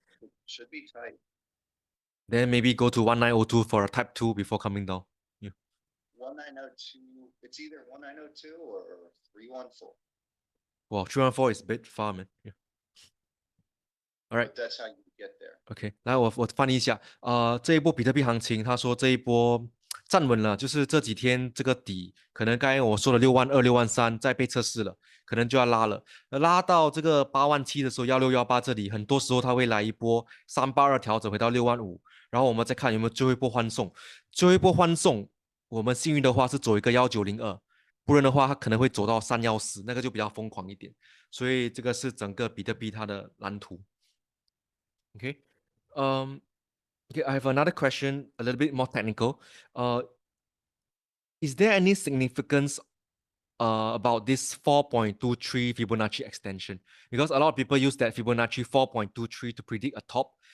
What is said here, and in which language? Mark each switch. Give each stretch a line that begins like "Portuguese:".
English: It should be tight. Then maybe go to 1902 for a type 2 before coming down. Yeah. 1902, it's either 1902 or 314. Wow, 314 is a bit far, man. Yeah. All right. But that's how you get there.
Chinese: OK， 来我翻译一下，这一波比特币行情，他说这一波站稳了，就是这几天这个底，可能刚才我说的62000、63000再被测试了，可能就要拉了，拉到这个87000的时候，1618这里，很多时候它会来一波382调整回到65000，然后我们再看有没有最后一波欢送，最后一波欢送，我们幸运的话是走一个1902，不然的话它可能会走到314，那个就比较疯狂一点，所以这个是整个比特币它的蓝图。 OK。
English: Okay, I have another question, a little bit more technical. Is there any significance about this 4.23 Fibonacci extension? Because a lot of people use that Fibonacci 4.23 to predict a top.